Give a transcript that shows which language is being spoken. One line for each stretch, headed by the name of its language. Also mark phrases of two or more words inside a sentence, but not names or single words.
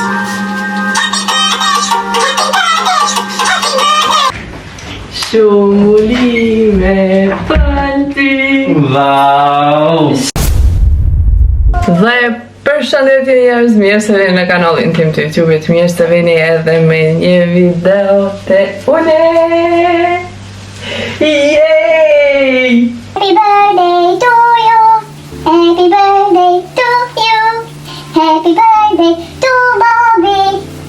Albanian: Shumë ulime falti! Wow! Dhe përshëndetje njerëz, mirë se vini në kanalin tim të YouTube-it, mirë se vini edhe me një video të une! Yay!
English: Happy birthday to you. Happy birthday to you. Happy birthday to Bobby.